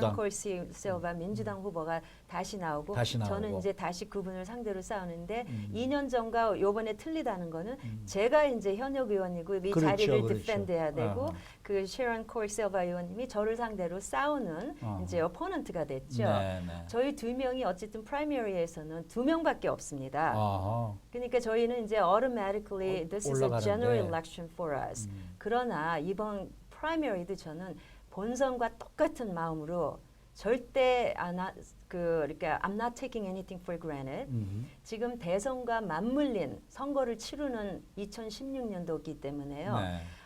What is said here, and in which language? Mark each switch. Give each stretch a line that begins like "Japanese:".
Korean: 셔런 콜시 실바 민주당 후보가 다시 나오고 저는 이제 다시 그분을 상대로 싸우는데 2년 전과 요번에 틀리다는 거는 제가 이제 현역 의원이고 이 그렇죠, 자리를 그렇죠. 디펜드해야 되고 그 셔런 콜시 실바 의원님이 저를 상대로 싸우는 이제 어포넌트가 됐죠. 네. 저희 2명이 어쨌든 프라이머리에서는 2명밖에 없습니다. 아하. 그러니까 저희는 이제
English: automatically this is a
Korean: 올라가는데.
English: general election for us.
Korean: 그러나 이번 프라이머리도 저는 본선과 똑같은 마음으로 절대 그러니까
English: I'm not taking anything for granted.
Korean: 지금 대선과 맞물린 선거를 치르는 2016년도이기 때문에요. 네.